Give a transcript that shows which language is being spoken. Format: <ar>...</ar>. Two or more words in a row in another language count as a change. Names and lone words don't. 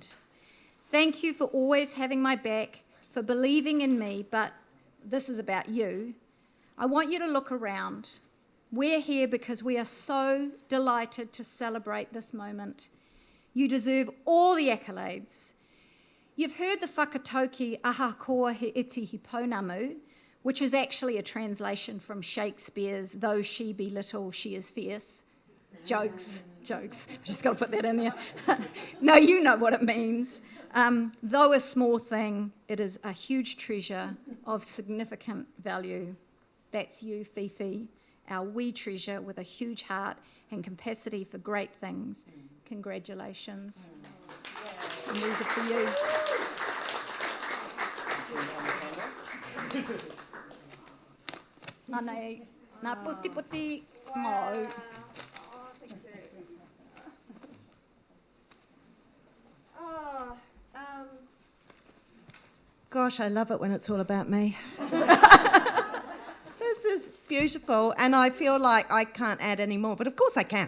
<en>Thank you for always having my back, for believing in me, but this is about you. I want you to look around. We're here because we are so delighted to celebrate this moment. You deserve all the accolades. You've heard the whakatoki</en> <mi>ahakoa he iti hi pounamu,</mi> <en>which is actually a translation from Shakespeare's "Though she be little, she is fierce." Jokes. I've just got to put that in there. No, you know what it means. Though a small thing, it is a huge treasure of significant value. That's you, Fifi, our wee treasure with a huge heart and capacity for great things. Congratulations. And these are for you.</en> <mi>Nā puti puti mo.</mi> <en>Gosh, I love it when it's all about me. This is beautiful, and I feel like I can't add any more, but of course I can.</en>